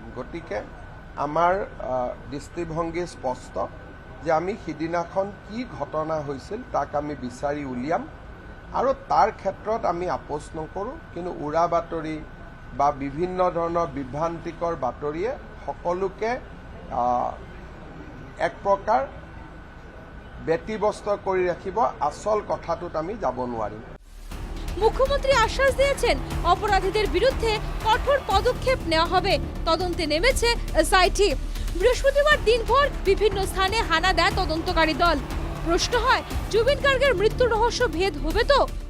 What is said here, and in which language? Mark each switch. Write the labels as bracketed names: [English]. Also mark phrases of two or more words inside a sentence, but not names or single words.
[Assamese] গতিকে আমাৰ দৃষ্টিভংগী স্পষ্ট যে আমি সিদিনাখন কি ঘটনা হৈছিল তাক আমি বিচাৰি উলিয়াম, আৰু তাৰ ক্ষেত্ৰত আমি আপোচ নকৰোঁ। কিন্তু উৰা বাতৰি বা বিভিন্ন ধৰণৰ বিভ্ৰান্তিকৰ বাতৰিয়ে সকলোকে এক প্ৰকাৰ ব্যতিব্যস্ত কৰি ৰাখিব, আচল কথাটোত আমি যাব নোৱাৰিম। [Bangla] মুখ্যমন্ত্রী আশ্বাস দিয়েছেন, অপরাধীদের বিরুদ্ধে কঠোর পদক্ষেপ নেওয়া হবে। তদন্তে নেমেছে SIT। বৃহস্পতিবার দিনভর বিভিন্ন স্থানে হানা দেয় তদন্তকারী দল। প্রশ্ন হয়, জুবিন গার্গের মৃত্যুর রহস্য ভেদ হবে তো?